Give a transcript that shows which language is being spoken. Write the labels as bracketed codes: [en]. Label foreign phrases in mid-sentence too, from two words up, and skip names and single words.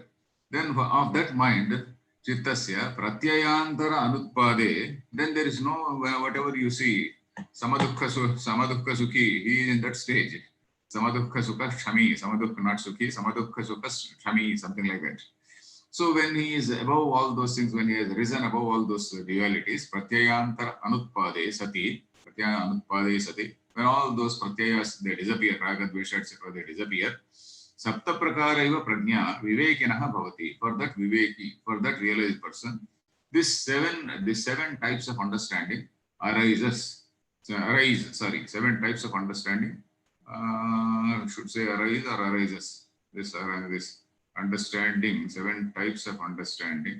[en] Then of that mind, [sa] chittasya pratyayantara anutpade, [en] then there is no, whatever you see, [sa] samadukha sukhi, [en] he is in that stage. [sa] Samadukha sukha shami, samadukha not sukhi, samadukha sukha shami, [en] something like that. So when he is above all those things, when he has risen above all those realities, [sa] pratyayantara anutpade sati, pratyaya anutpade sati, [en] when all those pratyayas, they disappear, raga, dvesha, etc., they disappear, [sa] sapta prakaraiva prajna vivekinaha bhavati. [en] For that viveki, for that realized person, these seven types of understanding arises. Seven types of understanding. Should say arise or arises. This understanding, 7 types of understanding.